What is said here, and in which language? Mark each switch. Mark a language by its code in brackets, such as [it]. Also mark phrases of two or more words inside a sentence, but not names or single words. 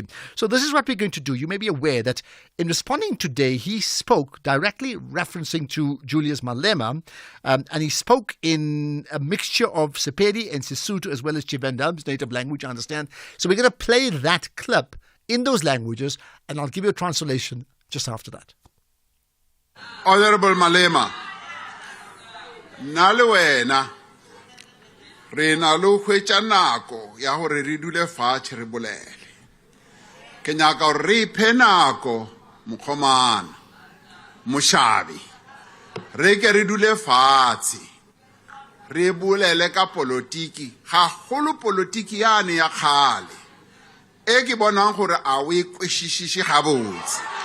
[en] So this is what we're going to do. You may be aware that in responding today, he spoke directly referencing to Julius Malema, and he spoke in a mixture of Sepedi and Sesotho as well as Tshivenda, his native language, I understand. So we're going to play that clip in those languages, and I'll give you a translation just after that. [nso] Honorable Malema, nale wena re na lo hwetša nako ya gore re dule fatshe re bolele. Ke nyaka gore re iphe nako mokgomana mošabi re ke re dule fatshe re bolele ka politiki ga golo politiki yane ya kgale e ke bonang gore a o e kwešišiše gabotse